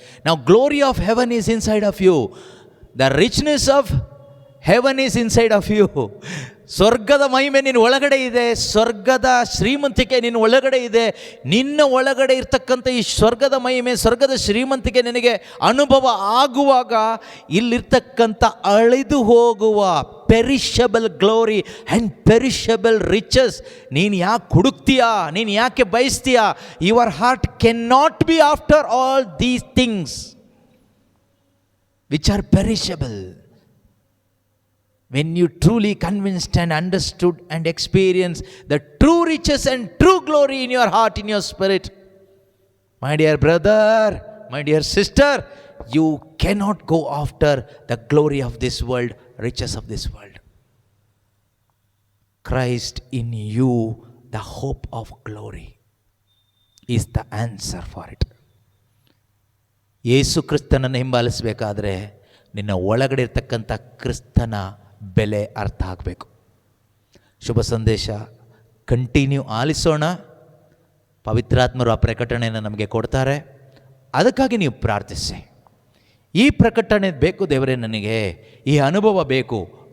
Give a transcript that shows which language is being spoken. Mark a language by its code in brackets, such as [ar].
[en] Now glory of heaven is inside of you. The richness of heaven is inside of you. [kn] ಸ್ವರ್ಗದ ಮಹಿಮೆ ನಿನ್ನ ಒಳಗಡೆ ಇದೆ, ಸ್ವರ್ಗದ ಶ್ರೀಮಂತಿಕೆ ನಿನ್ನ ಒಳಗಡೆ ಇದೆ. ನಿನ್ನ ಒಳಗಡೆ ಇರ್ತಕ್ಕಂಥ ಈ ಸ್ವರ್ಗದ ಮಹಿಮೆ, ಸ್ವರ್ಗದ ಶ್ರೀಮಂತಿಕೆ ನಿನಗೆ ಅನುಭವ ಆಗುವಾಗ ಇಲ್ಲಿರ್ತಕ್ಕಂಥ ಅಳಿದು ಹೋಗುವ [en] perishable glory and perishable riches [kn] ನೀನು ಯಾಕೆ ಹುಡುಕ್ತೀಯಾ, ನೀನು ಯಾಕೆ ಬಯಸ್ತೀಯಾ? [en] Your heart can not be after all these things which are perishable. when you truly convinced and understood and experienced the true riches and true glory in your heart, in your spirit, my dear brother, my dear sister, you cannot go after the glory of this world, riches of this world. Christ in you, the hope of glory, is the answer for it. [kn] ಯೇಸು ಕ್ರಿಸ್ತನನ್ನು ಹಿಂಬಾಲಿಸಬೇಕಾದ್ರೆ ನಿನ್ನ ಒಳಗಡೆ ಇರ್ತಕ್ಕಂಥ ಕ್ರಿಸ್ತನ ಬೆಲೆ ಅರ್ಥ ಆಗಬೇಕು. ಶುಭ ಸಂದೇಶ continue ಆಲಿಸೋಣ. ಪವಿತ್ರಾತ್ಮರು ಆ ಪ್ರಕಟಣೆಯನ್ನು ನಮಗೆ ಕೊಡ್ತಾರೆ. ಅದಕ್ಕಾಗಿ ನೀವು ಪ್ರಾರ್ಥಿಸಿ. ಈ ಪ್ರಕಟಣೆ ಬೇಕು ದೇವರೇ, ನನಗೆ ಈ ಅನುಭವ ಬೇಕು.